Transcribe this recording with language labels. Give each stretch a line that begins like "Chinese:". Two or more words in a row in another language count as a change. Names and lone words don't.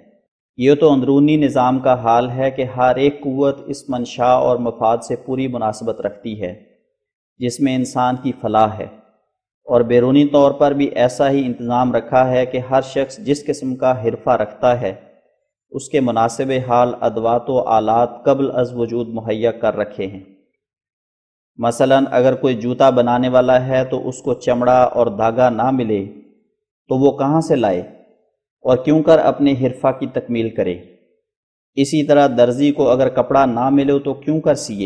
Urdu: یہ تو اندرونی نظام کا حال ہے کہ ہر ایک قوت اس منشاء اور مفاد سے پوری مناسبت رکھتی ہے جس میں انسان کی فلاح ہے، اور بیرونی طور پر بھی ایسا ہی انتظام رکھا ہے کہ ہر شخص جس قسم کا حرفہ رکھتا ہے اس کے مناسب حال ادوات و آلات قبل از وجود مہیا کر رکھے ہیں۔ مثلا اگر کوئی جوتا بنانے والا ہے تو اس کو چمڑا اور دھاگا نہ ملے تو وہ کہاں سے لائے اور کیوں کر اپنے حرفہ کی تکمیل کرے؟ اسی طرح درزی کو اگر کپڑا نہ ملے تو کیوں کر سیے؟